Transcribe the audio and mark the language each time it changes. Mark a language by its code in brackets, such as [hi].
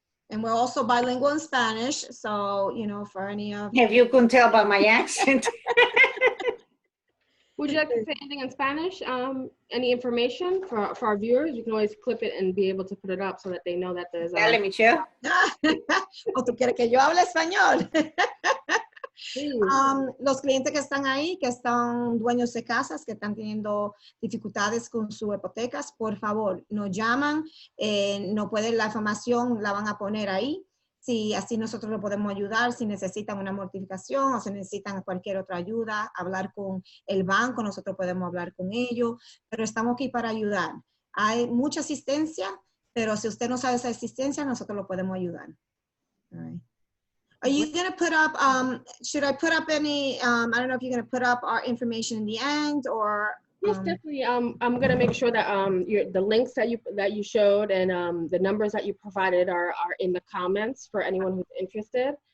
[en] And we're also bilingual in Spanish. So, for any of... If you couldn't tell by my accent. Would you like to say anything in Spanish? Any information for our viewers? You can always clip it and be able to put it up so that they know that there's... [es] Dale, Michelle. ¿O tú quieres que yo hable español? Los clientes que están ahí, que están dueños de casas, que están teniendo dificultades con sus hipotecas, por favor, nos llaman, no pueden, la información la van a poner ahí. Si así nosotros lo podemos ayudar, si necesitan una mortificación o si necesitan cualquier otra ayuda, hablar con el banco, nosotros podemos hablar con ellos, pero estamos aquí para ayudar. Hay mucha asistencia, pero si usted no sabe esa asistencia, nosotros lo podemos ayudar. [en] All right. Are you going to put up, should I put up any, I don't know if you're going to put up our information in the end, or Yes, definitely. I'm gonna make sure that the links that you showed and the numbers that you provided are in the comments for anyone who's interested.